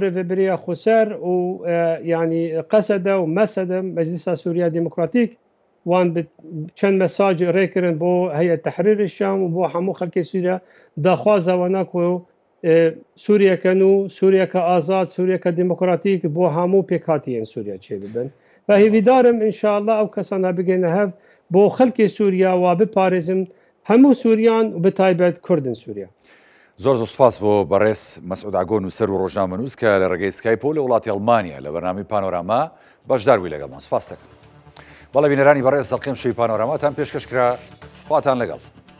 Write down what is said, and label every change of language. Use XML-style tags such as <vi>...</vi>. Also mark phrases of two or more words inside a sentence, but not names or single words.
<ku>rêveberiya xweser û yanî qesede û mesede Meclisa Sûriya Demokratîk wan bi çend mesaj rêkirin bo Heyet Tehrîrê Şam û bo hemû xelkê Sûriya daxwaza wana ku Sûriyeke nû Sûriyeke azad Sûriyeke demokratîk bo hemû pêkhatiyên Sûriya çêbibin ve hêvîdarim înşallah ew kesan bigêne hev bo xelkê Sûriya wa biparêzin hemû Sûriyan û bi taybet Kurdên Sûriya</ku> <ckb>زۆر سوپاس بۆ بەڕێز مەسعود ئاگۆ نووسەر و ڕۆژنامەنووس کە لە ڕێگەی سکایپۆ لە وڵاتی ئەڵمانیا لە بەرنامی پانۆراما بەشداروی لەگەڵمان سوپاس دەکەم بەڵێ بینەرانی بەڕێز دەڵقیم شەوی پانۆراماتان پێشکەشکرا خواتان لەگەڵ</ckb>